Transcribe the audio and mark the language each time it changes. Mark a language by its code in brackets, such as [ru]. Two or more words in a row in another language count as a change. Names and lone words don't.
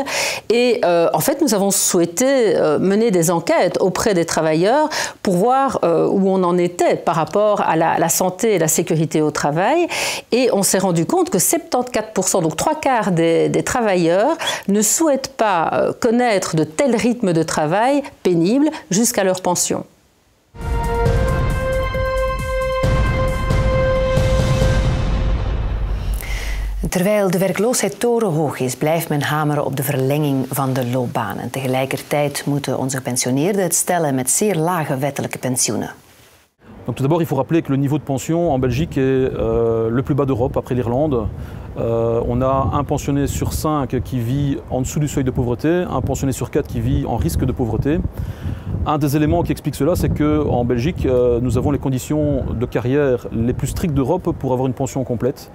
[fr] Et en fait, nous avons souhaité mener des enquêtes auprès des travailleurs pour voir où on en était par rapport à la santé et la sécurité au travail. Et on s'est rendu compte que 74%, donc 3/4 des travailleurs, ne souhaitent pas connaître de tels rythmes de travail pénibles jusqu'à leur pension. [nl] Terwijl de werkloosheid torenhoog is, blijft men hameren op de verlenging van de loopbanen. Tegelijkertijd moeten onze gepensioneerden het stellen met zeer lage wettelijke pensioenen. [fr] Donc tout d'abord, il faut rappeler que le niveau de pension en Belgique est le plus bas d'Europe, après l'Irlande. On a un pensionné sur 5 qui vit en dessous du seuil de pauvreté, un pensionné sur 4 qui vit en risque de pauvreté. Un des éléments qui explique cela, c'est qu'en Belgique, nous avons les conditions de carrière les plus strictes d'Europe pour avoir une pension complète.